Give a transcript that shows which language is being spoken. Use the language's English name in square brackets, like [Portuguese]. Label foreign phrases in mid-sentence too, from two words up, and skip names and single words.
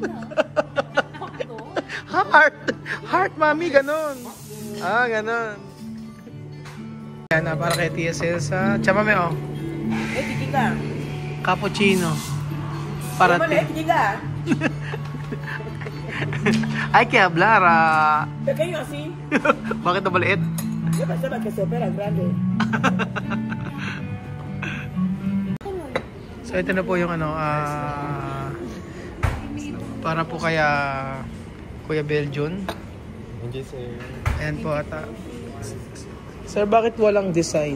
[Filipino] Heart, Mami, ganun. Ganun. Ayan na, para kay Tia Celsa. Chamame, oh. Tigiga. Cappuccino. Para Tigiga. Ay, [Spanish] que hablar. Pequeño así. [Filipino] Bakit na maliit? [Spanish] Yo pensaba que se opera grande. [Filipino] So, ito na po yung ano, para po kaya Kuya Beljon. Ayan po ata. Sir, bakit walang design?